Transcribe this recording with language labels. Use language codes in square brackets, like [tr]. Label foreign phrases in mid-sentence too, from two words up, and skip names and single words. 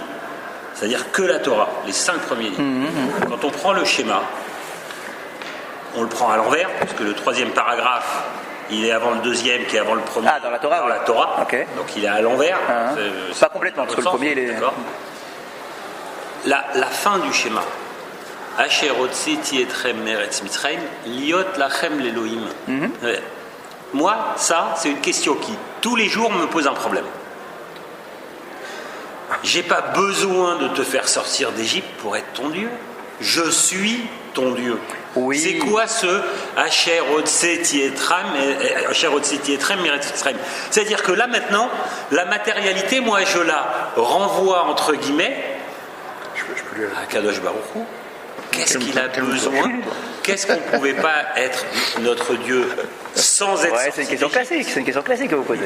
[fr] C'est-à-dire que la Torah, les 5 premiers livres. Quand on prend le schéma, on le prend à l'envers, parce que le 3e paragraphe, il est avant le 2e, qui est avant le premier. Ah, dans la Torah. Dans la Torah. Okay. Donc, il est à l'envers. Pas complètement, parce que le premier, il est... D'accord. La fin du schéma. [he] אשר הוצאתי אתכם מארץ מצרים, להיות לכם לאלהים. [fr] Moi, ça, c'est une question qui, tous les jours, me pose un problème. J'ai pas besoin de te faire sortir d'Égypte pour être ton Dieu. Je suis ton Dieu. Oui. C'est quoi ce [he] אשר הוצאתי אתכם מארץ מצרים? [fr] C'est-à-dire que là, maintenant, la matérialité, moi, je la renvoie, entre guillemets, à [he] קדוש ברוך הוא. [fr] Qu'est-ce qu'il a besoin? Qu'est-ce qu'on ne pouvait pas être notre Dieu sans être c'est une question classique. C'est une question classique que vous posez.